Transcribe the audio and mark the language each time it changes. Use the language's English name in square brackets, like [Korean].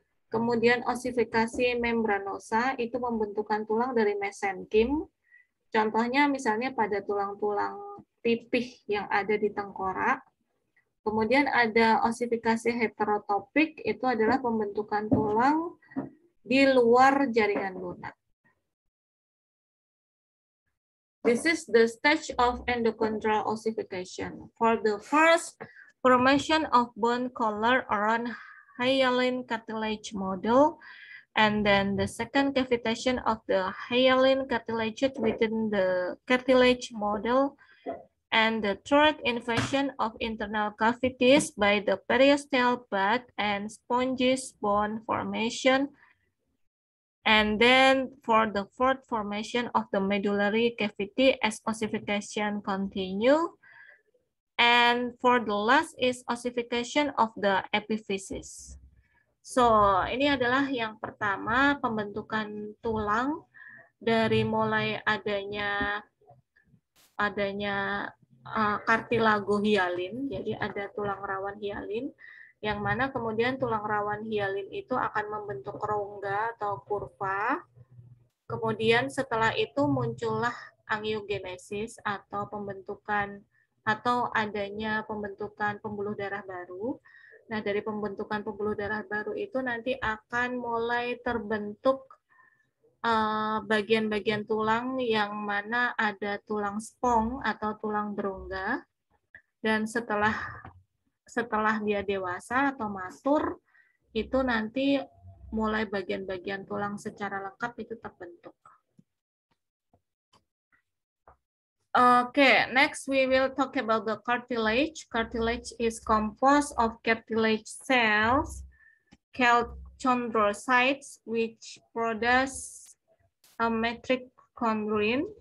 [Indonesian] Kemudian ossifikasi membranosa, itu pembentukan tulang dari mesenchyme. Contohnya misalnya pada tulang-tulang pipih yang ada di tengkorak. Kemudian ada ossifikasi heterotopik, itu adalah pembentukan tulang di luar jaringan lunak. [English] This is the stage of endochondral ossification. For the first formation of bone collar around hyaline cartilage model, and then the second cavitation of the hyaline cartilage within the cartilage model, and the third invasion of internal cavities by the periosteal bud and sponges bone formation, and then for the fourth formation of the medullary cavity as ossification continue, and for the last is ossification of the epiphysis. [Indonesian] So, ini adalah yang pertama, pembentukan tulang dari mulai adanya kartilago hialin, jadi ada tulang rawan hialin, yang mana kemudian tulang rawan hialin itu akan membentuk rongga atau kurva. Kemudian setelah itu muncullah angiogenesis atau pembentukan atau adanya pembentukan pembuluh darah baru. Nah, dari pembentukan pembuluh darah baru itu nanti akan mulai terbentuk bagian-bagian tulang yang mana ada tulang spong atau tulang berongga. Dan setelah setelah dia dewasa atau matur, itu nanti mulai bagian-bagian tulang secara lengkap itu terbentuk. [English] Okay, next we will talk about the cartilage. Cartilage is composed of cartilage cells called chondrocytes, which produce a mitochondrion.